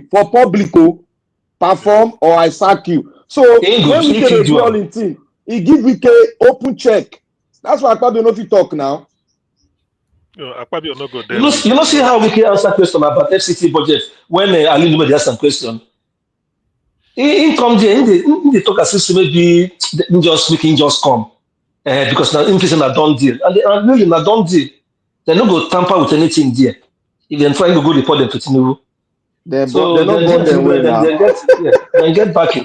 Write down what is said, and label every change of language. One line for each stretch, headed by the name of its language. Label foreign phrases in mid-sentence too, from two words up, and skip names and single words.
Nigerian Pidgin: For public, perform or I sack you. So when Wike do all in thing, he give Wike open check. That's why Akpabio no fit talk now. Akpabio no go there. You know see how Wike answer question about FCT budget when Ali Nume ask some question. He come there, he talk as if maybe Wike just come because now inflation a done deal, and really na done deal. They no go tamper with anything there. If they try to go report them to Tinubu. They get backing.